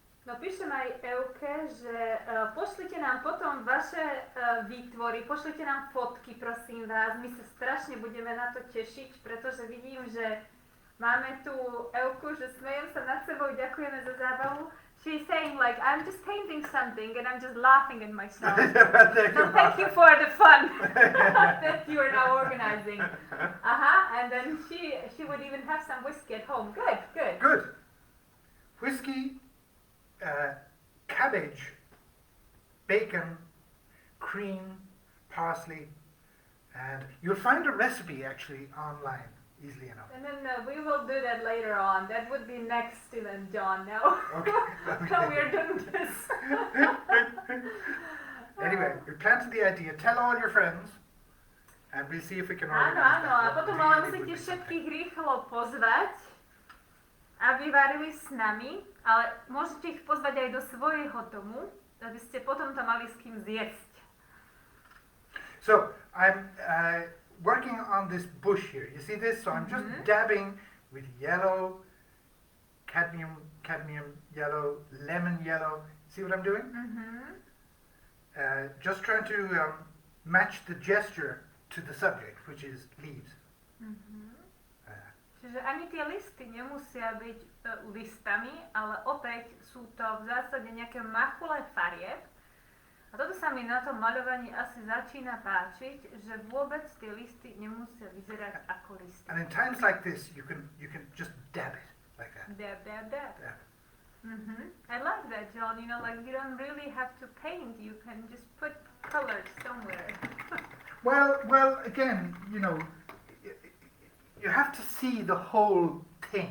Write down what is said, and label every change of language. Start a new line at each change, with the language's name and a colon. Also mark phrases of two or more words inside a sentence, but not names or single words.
Slovak: No píšem aj Euke, že pošlite nám potom vaše výtvory, pošlite nám fotky, prosím vás. My sa strašne budeme na to tešiť, pretože vidím, že máme tu Euku, že smejem sa nad sebou, ďakujeme za zábavu.
English: She's saying like, I'm just painting something and I'm just laughing at myself. So thank you for the fun that you are now organizing. And then she would even have some whiskey at home. Good, good. Good. Whiskey, cabbage, bacon, cream, parsley, and you'll find a recipe actually online easily enough. And then we will do that later on. That would be next to then John now. Okay. So we are doing this. Anyway, we planted the idea. Tell all your friends, and we'll see if we can organize
Slovak: Áno, a
English: that.
Slovak: potom ale musíte všetkých rýchlo pozvať, aby varili s nami, ale môžete ich pozvať aj do svojho domu, aby ste potom to mali s kým zjesť.
English: So, I'm working on this bush here. You see this? So I'm just dabbing with yellow, cadmium yellow, lemon yellow. See what I'm doing? Just trying to match the gesture to the subject, which is leaves.
Slovak: Čiže ani tie listy nemusia byť listami, ale opäť sú to v zásade nejaké machule farieb. A toto sa mi na tom maľovaní asi začína páčiť, že vôbec tie listy nemusia vyzerať ako listy.
English: And in times like this, you can just dab it like that. Dab, dab, dab. Dab. I like that, John. You know, like you don't really have to paint. You can just put colors somewhere. Well, again, you know, you have to see the whole thing.